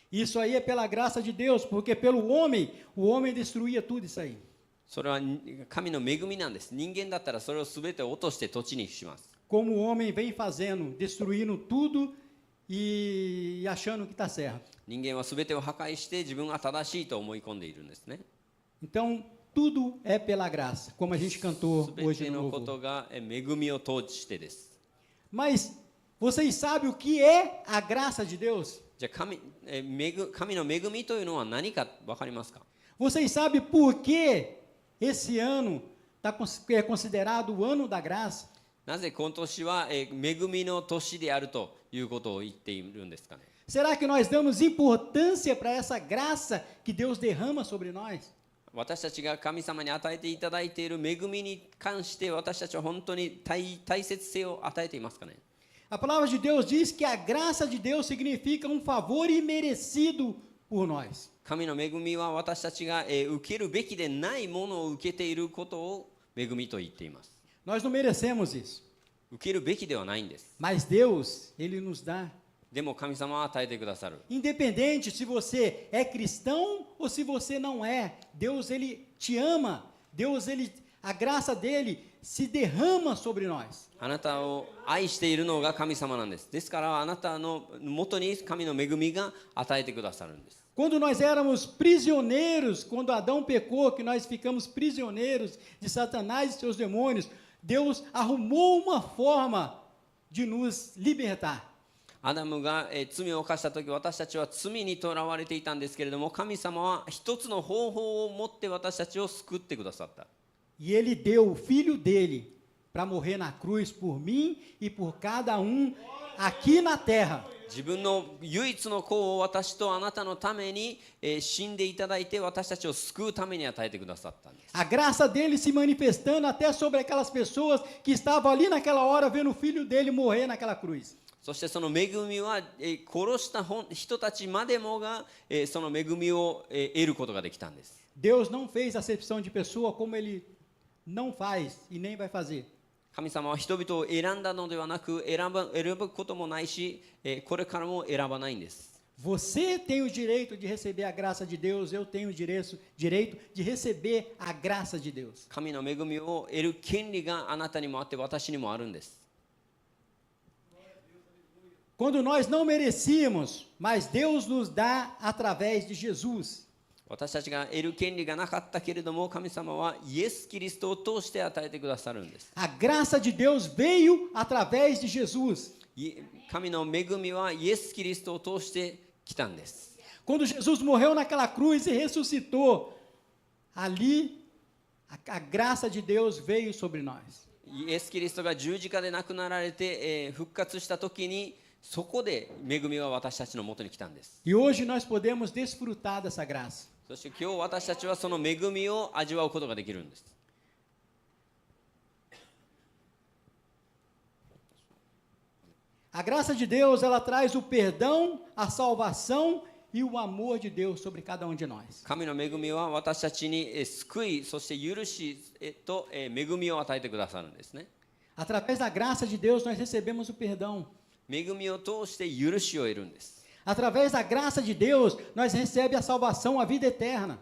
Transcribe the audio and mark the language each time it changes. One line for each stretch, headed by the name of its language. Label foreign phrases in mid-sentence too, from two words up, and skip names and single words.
Portuguese: Isso aí é pela graça de Deus, porque pelo homem, o homem destruía tudo isso aí.
Japanese: それは神の恵みなんです。人間だったらそれを全て落として土地にします。
Portuguese: Como o homem vem fazendo, destruindo tudo e achando que está certo.
Japanese: 人間は全てを破壊して自分が正しいと思い込んでいるんですね。
Portuguese: Então, tudo é pela graça, como a gente cantou
Japanese: 全
Portuguese: hoje
Japanese: て
Portuguese: no
Japanese: のこ
Portuguese: louvor.
Japanese: とが恵みを通してです。
Portuguese: Mas vocês sabem o que é a graça de Deus?
Japanese: じゃあ神の恵みというのは何か分かりますか？
Portuguese: Vocês sabem por que esse ano é considerado o ano da graça?
Japanese: なぜ今年は恵みの年であるということを言っているんですかね。
Portuguese: Será que nós damos importância para essa graça que Deus derrama sobre nós?
Japanese: 私たちが神様に与えていただいている恵みに関して私たちは本当に大切性を与えていますかね。
Portuguese: A palavra de Deus diz que a graça de Deus significa um favor imerecido por nós.
Japanese: 神の恵みは私たちが受けるべきでないものを受けていることを恵みと言っています。
Portuguese: Nós não merecemos isso,
Japanese: 受けるべきではないんです。
Portuguese: mas Deus, Ele nos dá.
Japanese: でも神様は与えてくださる。
Portuguese: Independente se você é cristão ou se você não é, Deus, Ele te ama. Deus, a graça dele se derrama sobre nós.
Japanese: あなたを愛しているのが神様なんです。ですからあなたのもとに神の恵みが与えてくださるんです。
Portuguese: Quando nós éramos prisioneiros, quando Adão pecou, que nós ficamos prisioneiros de Satanás e seus demônios, Deus arrumou uma forma de nos libertar.
Japanese: アダムが罪を犯したとき、私たちは罪にとらわれていたんですけれども、神様は一つの方法を持って私たちを救ってくださった。
Portuguese: E Ele deu o Filho dele para morrer na cruz por mim e por cada um aqui na terra.
Japanese: 自分の唯一の子を私とあなたのために、死んでいただいて私たちを救うために与えてくださったんです。
Portuguese: A graça dele se manifestando até sobre aquelas pessoas que estavam ali naquela hora vendo o filho dele morrer naquela cruz.
Japanese: そしてその恵みは、殺した人たちまでもが、その恵みを、得ることができたんです。
Portuguese: Deus não fez acepção de pessoa como ele não faz e nem vai fazer.
Japanese: 神様は人々を選んだのではなく選ぶこともないし、これからも選ばないんです。
Portuguese: Você tem o direito de receber a graça de Deus, eu tenho o direito de receber a graça de Deus.
Japanese: 神の恵みを得る権利があなたにもあって私にもあるんです。
Portuguese: Quando nós não merecíamos, mas Deus nos dá através de Jesus.
Japanese: 私たちが得る権利がなかったけれども神様はイエス・キリストを通して与えてくださるんです。
Portuguese: A graça de Deus veio através de Jesus.
Japanese: 神の恵みはイエス・キリストを通して来たんです。
Portuguese: Quando Jesus morreu naquela cruz e ressuscitou, ali a graça de Deus veio sobre nós.
Japanese: イエス・キリストが十字架で亡くなられて、復活した時にそこで恵みは私たちのもとに来たんです。
Portuguese: E hoje nós podemos desfrutar dessa graça.
Japanese: そして今日私たちはその恵みを味わうことができるんです。
Portuguese: A graça de Deus, ela traz o perdão, a salvação e o amor de Deus sobre cada um de nós.
Japanese: 神の恵みは私たちに救い、そして許しと恵みを与えてくださるんですね。
Portuguese: Através da graça de Deus, nós recebemos o perdão.
Japanese: 恵みを通して許しを得るんです。
Portuguese: Através da graça de Deus, nós recebemos a salvação, a vida eterna.